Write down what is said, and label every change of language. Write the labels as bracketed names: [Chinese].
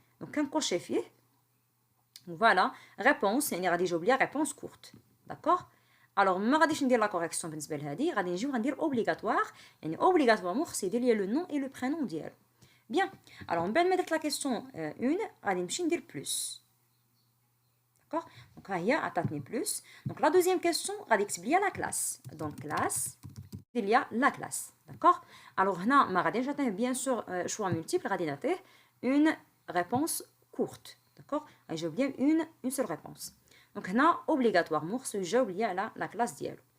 [Arabic] دونك كنكوشي فيه فوالا ريبونس يعني غادي يجاوب ليا ريبونس كورت. داكوغ الوغ ما غاديش ندير لا كوريكسيون بالنسبه لهادي غادي نجيو غندير اوبليغاتوار يعني اوبليغاتوارمون خص يدير ليا لو نون اي لو برينون ديالو. بيان الوغ من بعد ما درت لا كيسيون اون غادي نمشي ندير بلس. [French] d'accord. [Arabic] Donc ها هي عطاتني plus. [French] Donc la deuxième question [Arabic] غادي يكتب لي [French] la classe. Donc classe il y a la classe, d'accord. Alors هنا [Arabic] ما غاديش نعطيه [French] bien sûr choix multiple, [Arabic] غادي نعطيه [French] une réponse courte, d'accord. [Arabic] يجاوب لي [French] une seule réponse. [Arabic] Donc هنا obligatoirement خصو يجاوب لي على [French] la classe [Arabic] ديالو.